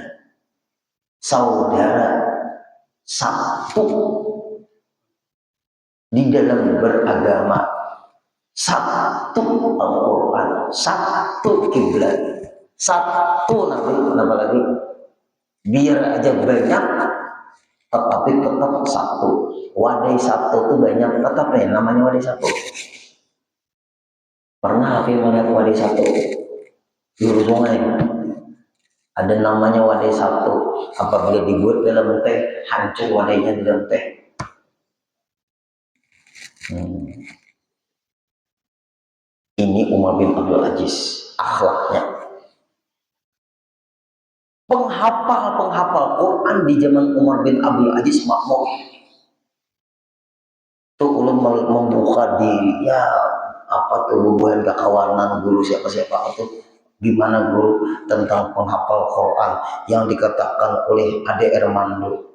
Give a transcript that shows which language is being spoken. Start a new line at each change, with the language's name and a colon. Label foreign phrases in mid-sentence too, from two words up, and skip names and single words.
Indonesian: Saudara satu di dalam beragama, satu Al-Quran, satu kiblat, satu Nabi, kenapa lagi? Biar aja banyak, tetapi tetap satu. Wadai satu itu banyak, tetap ya namanya wadai satu. Pernah Hafiz melihat wadai satu di hulu sungai? Ada namanya wadai satu. Apabila dibuat dalam teh, hancur wadainya di dalam teh. Ini Umar bin Abdul Aziz, akhlaknya. Penghafal Quran di zaman Umar bin Abdul Aziz makmur. Itu ulun membuka diri, ya apa tuh hubungan kekawanan guru siapa-siapa itu, gimana guru tentang penghafal Quran yang dikatakan oleh Ade Armando.